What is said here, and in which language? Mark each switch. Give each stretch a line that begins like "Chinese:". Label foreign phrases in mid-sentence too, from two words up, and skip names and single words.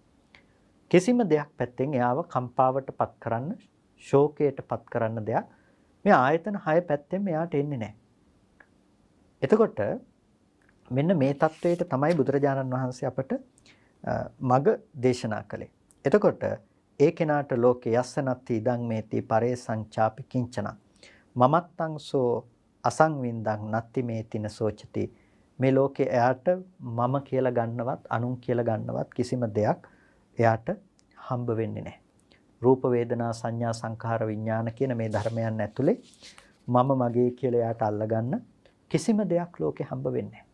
Sinhala: කිසිම දෙයක් පැත්තෙන් එයාව කම්පාවට පත් කරන්න, ශෝකයට පත් කරන්න දෙයක් මේ ආයතන 6 පැත්තෙන් එයාට එන්නේ නැහැ. එතකොට මෙන්න මේ தത്വයට තමයි බුදුරජාණන් වහන්සේ අපට මග දේශනා කළේ. එතකොට ඒ කෙනාට ලෝකේ
Pali: යස්සනත්ති ඉදං මේති පරේසං චාපි කිංචන මමත්තං සෝ අසංවින්දං නත්ති මේතින සෝචති.
Sinhala: මේ ලෝකේ එයාට මම කියලා ගන්නවත් අනුන් කියලා ගන්නවත් කිසිම දෙයක් එයාට හම්බ වෙන්නේ නැහැ. රූප වේදනා සංඥා සංඛාර විඥාන කියන මේ ධර්මයන් ඇතුලේ මම මගේ කියලා එයාට අල්ලගන්න කිසිම දෙයක් ලෝකේ හම්බ වෙන්නේ නැහැ.